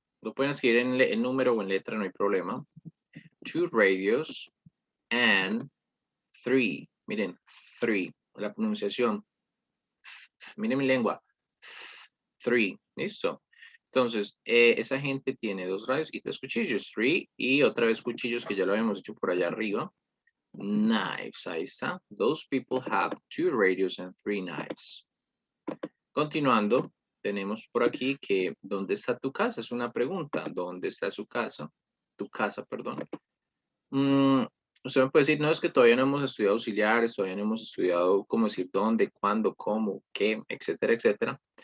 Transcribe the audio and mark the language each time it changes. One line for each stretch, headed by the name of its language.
Spanish: Lo pueden escribir en número o en letra, no hay problema.
English: 2 radios and 3.
Spanish: Miren, 3, la pronunciación. Miren mi lengua. 3, listo. Entonces, esa gente tiene 2 radios y 3 cuchillos. 3 y otra vez cuchillos que ya lo habíamos hecho por allá arriba. Knives, ahí está.
English: Those people have 2 radios and 3 knives.
Spanish: Continuando, tenemos por aquí que ¿dónde está tu casa? Es una pregunta. ¿Dónde está su casa? Tu casa, perdón. Usted me puede decir, no, es que todavía no hemos estudiado auxiliares, todavía no hemos estudiado cómo decir dónde, cuándo, cómo, qué, etcétera, etcétera.